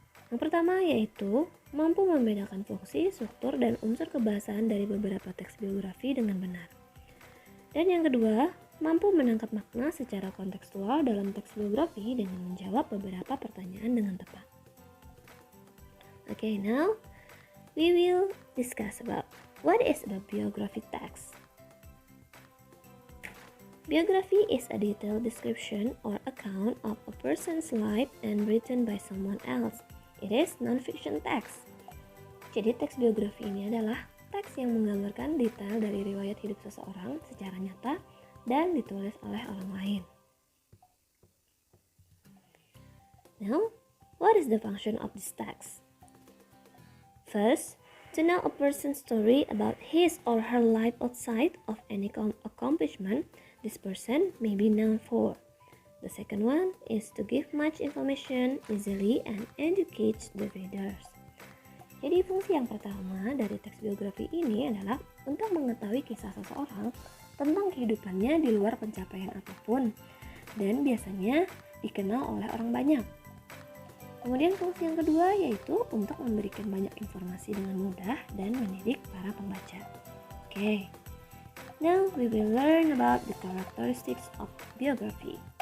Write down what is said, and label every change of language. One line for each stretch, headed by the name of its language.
Indonesian: Yang pertama yaitu mampu membedakan fungsi, struktur, dan unsur kebahasaan dari beberapa teks biografi dengan benar. Dan yang kedua, mampu menangkap makna secara kontekstual dalam teks biografi dengan menjawab beberapa pertanyaan dengan tepat.
English: Okay, now we will discuss about what is a biographic text. Biography is a detailed description or account of a person's life and written by someone else. It is non-fiction text.
Indonesian: Jadi teks biografi ini adalah teks yang menggambarkan detail dari riwayat hidup seseorang secara nyata dan ditulis oleh orang lain.
English: Now, what is the function of this text? First, to know a person's story about his or her life outside of any accomplishment this person may be known for. The second one is to give much information easily and educate the readers.
Indonesian: Jadi fungsi yang pertama dari teks biografi ini adalah untuk mengetahui kisah seseorang tentang kehidupannya di luar pencapaian apapun dan biasanya dikenal oleh orang banyak. Kemudian fungsi yang kedua yaitu untuk memberikan banyak informasi dengan mudah dan mendidik para pembaca.
English: Okay, now we will learn about the characteristics of biography.